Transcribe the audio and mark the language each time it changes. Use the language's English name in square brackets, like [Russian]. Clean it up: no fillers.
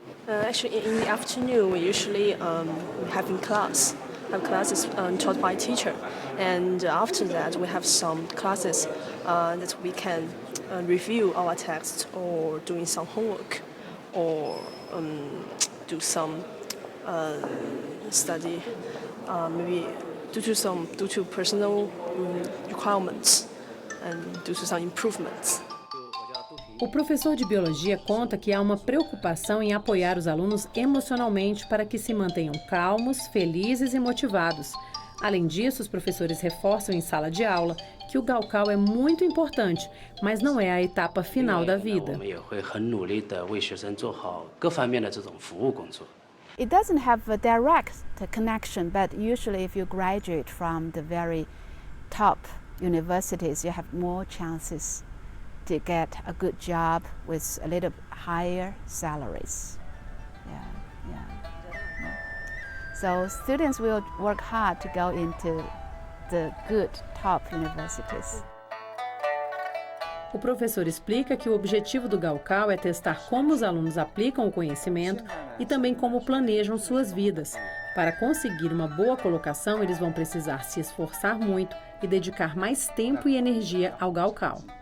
[English] Actually, in the afternoon, we usually have classes taught by teacher, and after that, we have some classes that we can review our text or doing some homework, or do some study, maybe due to personal requirements, and due to some improvements. [Portuguese] O professor de biologia conta que há uma preocupação em apoiar os alunos emocionalmente para que se mantenham calmos, felizes e motivados. Além disso, os professores reforçam em sala de aula que o Gaokao é muito importante, mas não é a etapa final da vida. [English] It doesn't have a direct connection, but usually if you graduate from the very top universities, you have more chances to get a good job with a little higher salaries. So students will work hard to go into the good top universities. [Portuguese] O professor explica que o objetivo do Gaokao é testar como os alunos aplicam o conhecimento e também como planejam suas vidas. Para conseguir uma boa colocação, eles vão precisar se esforçar muito e dedicar mais tempo e energia ao Gaokao.